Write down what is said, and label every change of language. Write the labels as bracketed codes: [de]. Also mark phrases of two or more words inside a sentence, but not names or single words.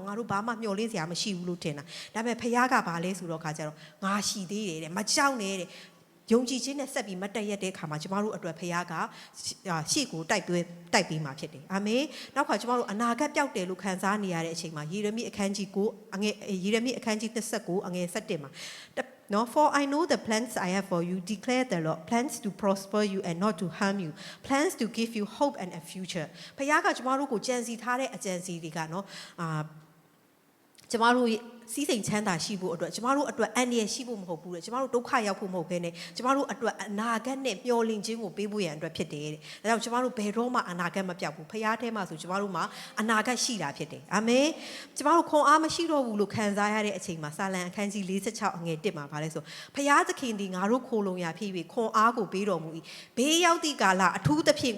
[my] ငါတို့ဘာမှမျှော်လင့်စရာမရှိဘူးလို့ထင်တာဒါပေမဲ့ဖခင်ကဘာလဲဆိုတော့ခါကျတော့ငါရှိသေးတယ်တဲ့မကြောက်နဲ့တဲ့ယုံကြည်ခြင်းနဲ့ဆက်ပြီးမတက်ရက်တဲ့အခါမှာကျမတို့အတွက်ဖခင်ကရှေ့ကိုတိုက်ပြီးမှာဖြစ်တယ်အာမင်နောက်ခါကျမတို့အနာဂတ်ပျောက်တယ်လို့ခံစားနေရတဲ့အချိန်မှာယေရမိအခန်းကြီး9အငယ်ယေရမိအခန်းကြီး29အငယ်17မှာ [en] No, for I know the plans I have for you, declare the Lord, plans to prosper you and not to harm you, plans to give you hope and a future. [my] ဖခင်ကကျမတို့ကိုကြံစီထားတဲ့အကြံစီတွေကနော်ကျမတို့စီးစိမ်ချမ်းသာရှိဖို့အတွက်ကျမတို့အတွက်အန္တရာယ်ရှိဖို့မဟုတ်ဘူးလေကျမတို့ဒုက္ခရောက်ဖို့မဟုတ်ဘဲနဲ့ကျမတို့အတွက်အနာဂတ်နဲ့မျှော်လင့်ခြင်းကိုပေးဖို့ရန်အတွက်ဖြစ်တယ်တဲ့ဒါကြောင့်ကျမတို့ဘယ်တော့မှအနာဂတ်မပြောက်ဘူးဖခင်ထဲမှာဆိုကျမတို့မှာအနာဂတ်ရှိတာဖြစ်တယ်အာမင်ကျမတို့ခွန်အားမရှိတော့ဘူးလို့ခံစားရတဲ့အချိန်မှာစာလံအခန်းကြီး46အငယ်1မှာဗါလဲဆိုဖခင်သခင်ဒီငါတို့ခိုလုံရာဖြစ်ပြီးခွန်အားကိုပေးတော်မူ၏ဘေးရောက်သည့်ကာလအထူးသဖြင့်